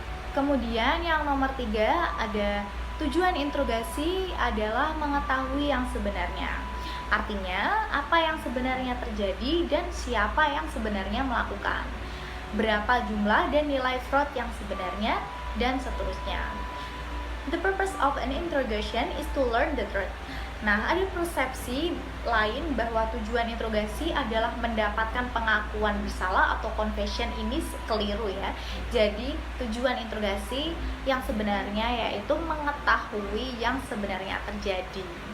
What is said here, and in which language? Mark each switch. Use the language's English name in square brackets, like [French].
[Indonesian] Kemudian yang nomor 3 ada tujuan interogasi adalah mengetahui yang sebenarnya. Artinya, apa yang sebenarnya terjadi dan siapa yang sebenarnya melakukan, berapa jumlah dan nilai fraud yang sebenarnya, dan seterusnya. [English] The purpose of an interrogation is to learn the truth. [Indonesian] Nah, ada persepsi lain bahwa tujuan interogasi adalah mendapatkan pengakuan bersalah atau confession. Ini keliru ya. Jadi, tujuan interogasi yang sebenarnya yaitu mengetahui yang sebenarnya terjadi.